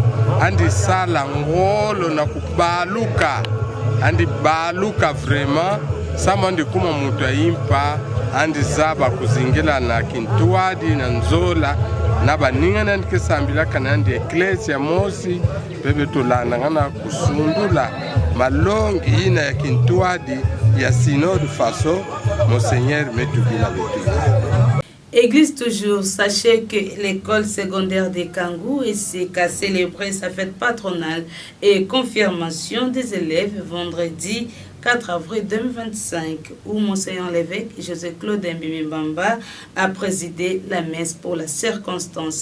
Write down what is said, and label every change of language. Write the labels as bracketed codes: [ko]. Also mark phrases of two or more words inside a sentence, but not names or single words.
[kg] andi sala ngolo na kubaluka andi baluka vraiment sama ndi kuma mutu ya impa andi zaba kuzingila na kintuadi na nzola na baningana ndikisambila kana ndi eklesia mosi bebe tulanda ngana kusundula malongi ina ya kintuadi ya synode faso Monseigneur Metubila Betu. [fr] Église toujours, sachez que l'école secondaire de Kangou ici a célébré sa fête patronale et confirmation des élèves vendredi 4 avril 2025 où Monseigneur l'évêque José Claude Mbimba a présidé la messe pour la circonstance.